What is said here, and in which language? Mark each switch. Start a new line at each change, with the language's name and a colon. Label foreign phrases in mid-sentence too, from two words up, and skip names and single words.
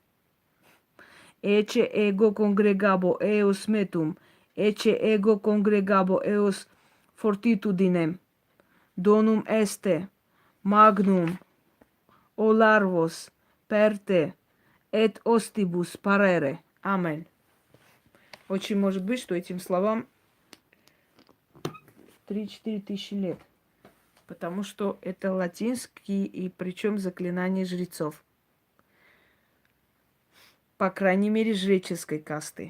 Latin: ecce ego congregabo eos metum, ecce ego congregabo eos fortitudinem, donum este, magnum, o larvos, perte, et ostibus, parere.
Russian: Амен. Очень может быть, что этим словам 3-4 тысячи лет. Потому что это латинский, и причем заклинание жрецов. По крайней мере, жреческой касты.